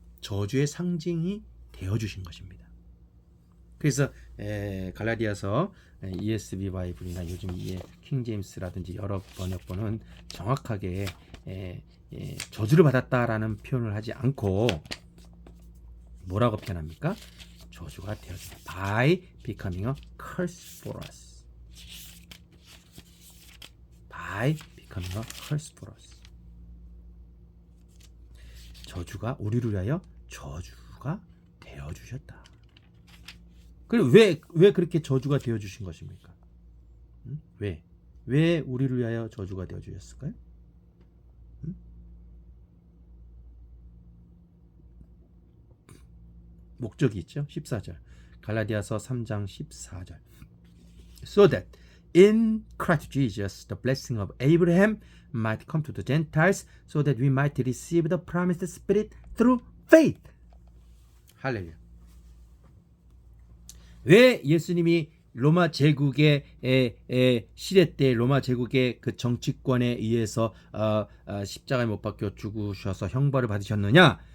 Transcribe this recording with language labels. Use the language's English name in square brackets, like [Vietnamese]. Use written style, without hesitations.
[Korean] 저주의 상징이 되어 주신 것입니다. 그래서 갈라디아서 ESV 바이블이나 요즘 킹 제임스라든지 여러 번역본은 정확하게 저주를 받았다라는 표현을 하지 않고 뭐라고 표현합니까? 저주가 되었다. [English] By becoming a curse for us. By becoming a curse for us. [Korean] 저주가 우리를 위하여 저주가 되어 주셨다. 그리고 왜 그렇게 저주가 되어 주신 것입니까? 왜 우리를 위하여 저주가 되어 주셨을까요? 목적이 있죠. 14절. 갈라디아서 3장 14절. [English] So that in Christ Jesus the blessing of Abraham might come to the Gentiles so that we might receive the promised Spirit through faith. [Korean] 할렐루야. 왜 예수님이 로마 제국의 시대 때 로마 제국의 그 정치권에 의해서 십자가에 못 박혀 죽으셔서 형벌을 받으셨느냐?